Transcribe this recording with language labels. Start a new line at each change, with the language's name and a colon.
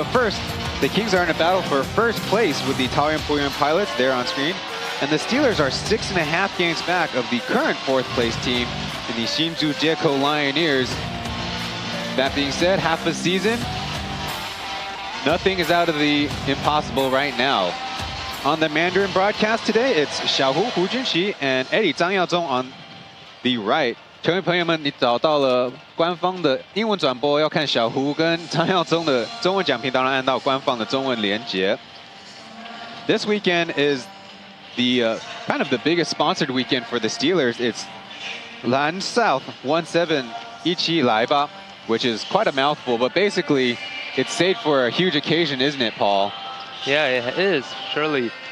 English: But first, the Kings are in a battle for first place with the Taoyuan Pilots there on screen, and the Steelers are 6.5 games back of the current fourth place team in the Hsinchu Jiekou Lioneers. That being said, half a season, nothing is out of the impossible right now. On the Mandarin broadcast today, it's Xiaohu Hu Junxi and Eddie Zhang Yaozong on the right.
Chinese: 球迷朋友们，你找到了官方的英文转播，要看小胡跟张耀宗的中文讲评，当然按到官方的中文连结。
English: This weekend is the kind of the biggest sponsored weekend for the Steelers. It's Lan South 1-7
Chinese: 一起来吧,
English: which is quite a mouthful, but basically it's saved for a huge occasion, isn't it, Paul? Yeah, it is, surely.